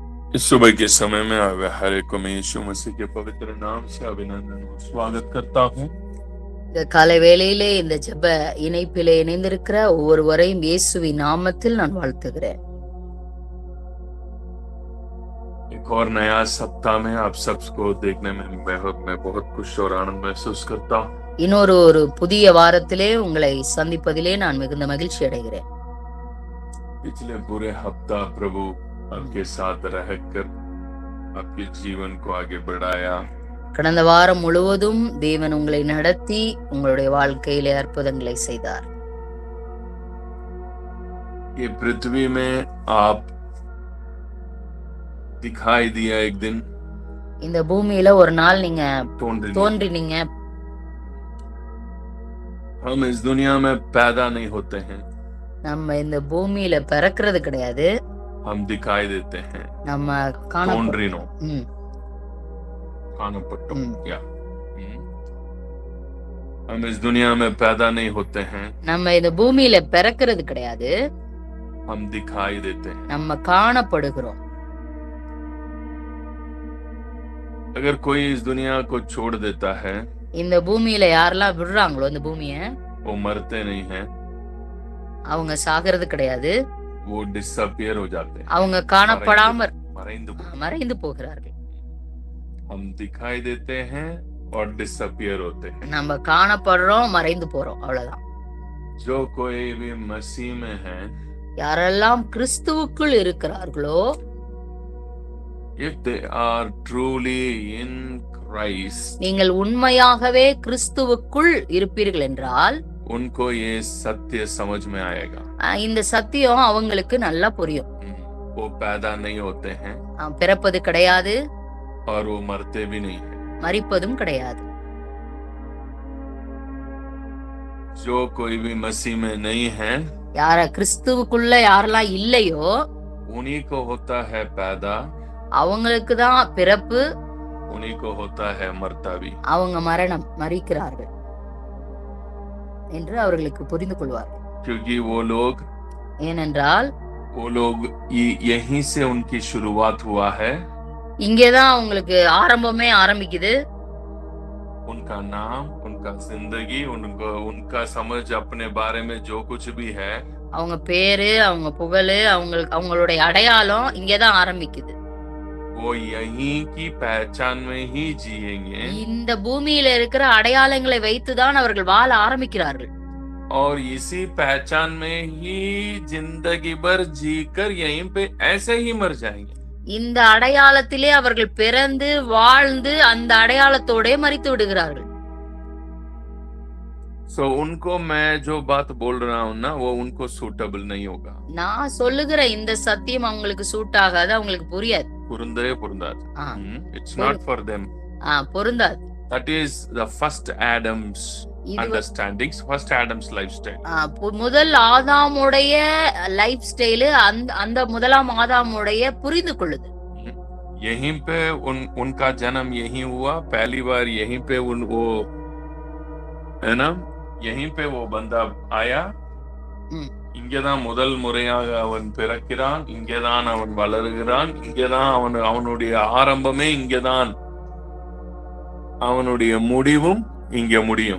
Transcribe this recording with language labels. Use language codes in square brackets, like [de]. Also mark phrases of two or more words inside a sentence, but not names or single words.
[hi] इस सुबह के समय में आवे हर एक को मैं यीशु मसीह के पवित्र नाम से अभिनंदन और स्वागत करता हूँ। [ta] இந்த காலை வேளையிலே இந்த ஜெப இணைப்பிலே இணைந்திருக்கிற ஒவ்வொருவரையும் இயேசுவின் நாமத்தில் நான் வாழ்த்துகிறேன். [hi] एक और नया सप्ताह में आप सबको देखने में मैं बहुत खुश और आनंद महसूस करता हूँ। [ta] இன்னொரு புதிய வாரத்திலே உங்களை சந்திப்பதிலே நான் மிகுந்த மகிழ்ச்சி அடைகிறேன். [hi] पिछले पूरे हफ्ता प्रभु आपके साथ रहकर आपके जीवन को आगे बढ़ाया। [ta] கடந்த வாரம் முழுவதும் தேவன் உங்களை நடத்தி உங்களுடைய வாழ்க்கையிலே அற்புதங்களை செய்தார். [hi] ये पृथ्वी में आप दिखाई दिया एक दिन, [ta] இந்த பூமியில ஒரு நாள் நீங்க தோன்றினீங்க. [hi] हम इस दुनिया में पैदा नहीं होते हैं, [ta] நம்ம இந்த பூமியில பிறக்கிறது கிடையாது, [hi] हम दिखाई देते हैं. [ta] நம்ம [hi] हम इस दुनिया में पैदा नहीं होते हैं, [ta] நம்ம இந்த பூமியில பிறக்கிறது கிடையாது, [hi] हम दिखाई देते हैं. [ta] நம்ம காணப்படுகிறோம். [hi] अगर कोई इस दुनिया को छोड़ देता है, [ta] இந்த பூமியில யாரெல்லாம் விடுறாங்களோ இந்த பூமிய, [hi] वो मरते नहीं हैं, [ta] அவங்க சாகிறது கிடையாது, [hi] वो डिसअपियर हो जाते हैं, [ta] அவங்க காணப்படாம மறைந்து போகிறார்கள். [hi] हम दिखाई देते हैं और डिसअपियर होते हैं. [ta] நம்ம காணப்படுறோம், மறைந்து போறோம், அவ்வளவுதான். [hi] जो कोई भी मसीह में है, [ta] யாரெல்லாம் கிறிஸ்துவுக்குள் இருக்கிறார்களோ, [en] if they are truly in Christ, [ta] நீங்கள் உண்மையாகவே கிறிஸ்துவுக்குள் இருப்பீர்கள் என்றால் [hi] उनको ये सत्य समझ में आएगा. [ta] இந்த சத்தியம் அவங்களுக்கு நல்லா புரியும். [hi] वो पैदा नहीं होते हैं, [ta] பிறப்பது கிடையாது, [hi] और वो मरते भी नहीं है, [ta] மரிப்பதும் கிடையாது. [hi] जो कोई भी मसीह में नहीं है, [ta] யார கிறிஸ்துவுக்குள்ள யாரெல்லாம் இல்லையோ [hi] उन्हीं को होता है पैदा, [ta] அவங்களுக்கு தான் பிறப்பு, [hi] उन्हीं को होता है मरता भी. [ta] அவங்க மரிக்கிறார்கள் என்று அவர்களுக்கு புரிந்து கொள்வார்கள். [hi] क्योंकि वो लोग, [ta] ஏனென்றால் [hi] वो लोग यहीं से उनकी शुरुआत हुआ है, [ta] இங்கேதான் அவங்களுக்கு ஆரம்பமே ஆரம்பிக்குது. [hi] उनका नाम, उनका जिंदगी, उनका समझ अपने बारे में जो कुछ भी है, [ta] அவங்க பேரு, அவங்க புகழ், அவங்களுடைய அடையாளம் இங்கேதான் ஆரம்பிக்குது. [hi] वो यहीं की पहचान में ही जिएंगे, [ta] இந்த பூமியில இருக்கிற அடையாளங்களை வைத்துதான் அவர்கள் வாழ ஆரம்பிக்கிறார்கள். [hi] और इसी पहचान में ही जिंदगी भर जीकर यहीं पे ऐसे ही मर जाएंगे. [ta] இந்த அடையாளத்திலே அவர்கள் பிறந்து வாழ்ந்து அந்த அடையாளத்தோட மரித்து விடுகிறார்கள். [hi] So उनको मैं जो बात बोल रहा हूँ ना, वो उनको सूटेबल नहीं होगा. [ta] நான் சொல்லுகிற இந்த சத்தியம் அவங்களுக்கு சூட் ஆகாது, அவங்களுக்கு புரியாது. பொருந்தாது. [en] It's not for them. [ta] பொருந்தாது. [en] That is the first Adam's understandings, first Adam's lifestyle. [ta] முதல் ஆதாமுடைய [en] life style, [ta] அந்த முதலாம் ஆதாமுடைய புரிந்து கொள்ளுது. [hi] यहीं पे उनका जन्म यहीं हुआ, पहली बार यहीं पे वो है ना, यहीं पे वो बंदा आया, [ta] இங்கேதான் முதல் முறையாக அவன் பிறக்கிறான், இங்கேதான் அவன் வளர்கிறான், இங்கேதான் அவனுடைய ஆரம்பமே இங்கேதான், அவனுடைய முடிவும் இங்க முடியும்.